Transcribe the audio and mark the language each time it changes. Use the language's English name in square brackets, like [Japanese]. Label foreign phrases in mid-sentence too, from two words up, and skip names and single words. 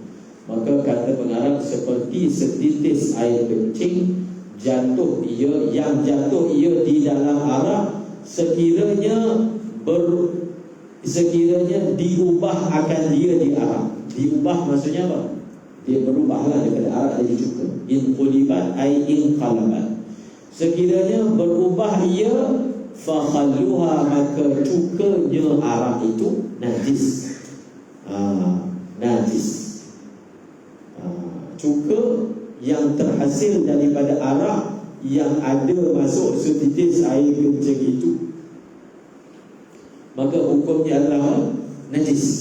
[Malay] Maka kata pengarang, seperti setitis air kencing jatuh ia, yang jatuh ia di dalam arak, sekiranya diubah akan dia di arak. Diubah maksudnya apa? Dia berubahlah daripada arak jadi cuka. [Arabic] إن قلبت أي إن قلبت. [Malay] Sekiranya berubah ia, fakhalluha, maka cukanya arak itu najis. Najis. Cuka yang terhasil daripada arak yang ada masuk setitis air kencing itu, maka hukumnya adalah najis.